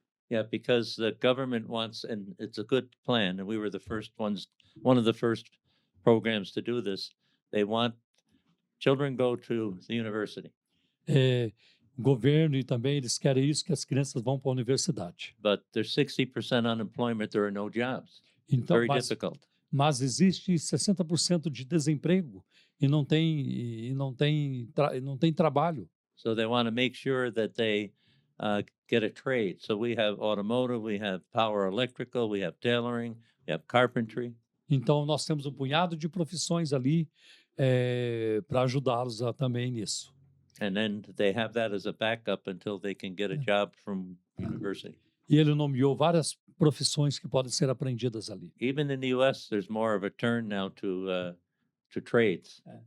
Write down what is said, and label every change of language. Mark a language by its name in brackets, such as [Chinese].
[English] Yeah, because the government wants, and it's a good plan, and we were the first ones, one of the first programs to do this. They want children go to the university. [Portuguese] O governo e também eles querem isso, que as crianças vão para a universidade. [English] But there's 60% unemployment, there are no jobs. [Portuguese] Então, [English] Very difficult. [Portuguese] Mas existe 60% de desemprego e não tem trabalho. [English] So they want to make sure that they get a trade. So we have automotive, we have power electrical, we have tailoring, we have carpentry. [Portuguese] Então nós temos um punhado de profissões ali para ajudá-los também nisso. [English] And then they have that as a backup until they can get a job from university. [Portuguese] E ele nomeou várias profissões que podem ser aprendidas ali. [English] Even in the US, there's more of a turn now to trades.